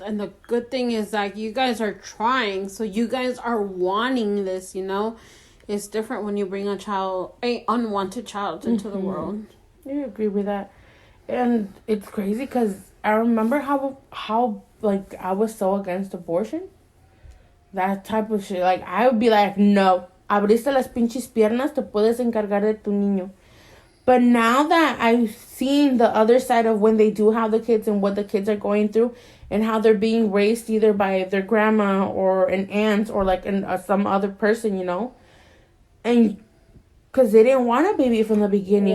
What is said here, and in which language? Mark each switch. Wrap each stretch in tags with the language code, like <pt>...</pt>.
<en>And the good thing is that you guys are trying, so you guys are wanting this, you know. It's different when you bring an unwanted child into the world. I agree with that. And it's crazy because I remember how like I was so against abortion. That type of shit. Like, I would be like, no,</en> <es>abriste las pinches piernas, te puedes encargar de tu niño.</es> <en>But now that I've seen the other side of when they do have the kids and what the kids are going through and how they're being raised either by their grandma or an aunt or like some other person, you know. And because they didn't want a baby from the beginning.</en>